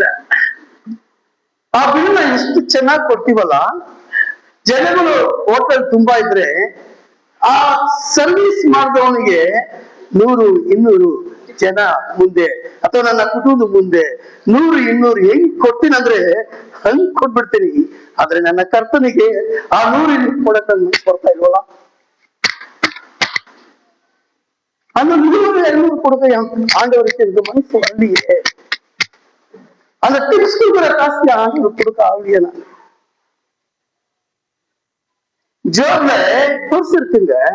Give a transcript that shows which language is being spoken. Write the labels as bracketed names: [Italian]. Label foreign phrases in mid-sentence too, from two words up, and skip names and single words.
[Kannada] ಆ ಬಿಲ್ನ ಎಷ್ಟು ಚೆನ್ನಾಗಿ ಕೊಡ್ತೀವಲ್ಲ, ಜನಗಳು ಹೋಟೆಲ್ ತುಂಬಾ ಇದ್ರೆ ಆ ಸರ್ವಿಸ್ ಮಾಡಿದವನಿಗೆ 100-200 ಜನ ಮುಂದೆ ಅಥವಾ ನನ್ನ ಕುಟುಂಬದ ಮುಂದೆ 100-200 ಹೆಂಗ್ ಕೊಡ್ತೀನಂದ್ರೆ ಹಂಗ್ ಕೊಟ್ಬಿಡ್ತೀನಿ. ಆದ್ರೆ ನನ್ನ ಕರ್ತನಿಗೆ ಆ 100-200 ಕೊಡಕ್ಕೆ ಕೊಡ್ತಾ ಇಲ್ವಲ್ಲ. [Tamil] அந்த 100-200 கொடுக்க ஆண்டவருக்கு எனக்கு மனசு வரலையே. அந்த டிப்ஸ் கொடுக்குற காசு ஆண்டவர் கொடுக்க ஆகலையே. நான் ஜோப்ல பர்ஸ் இருக்குங்க.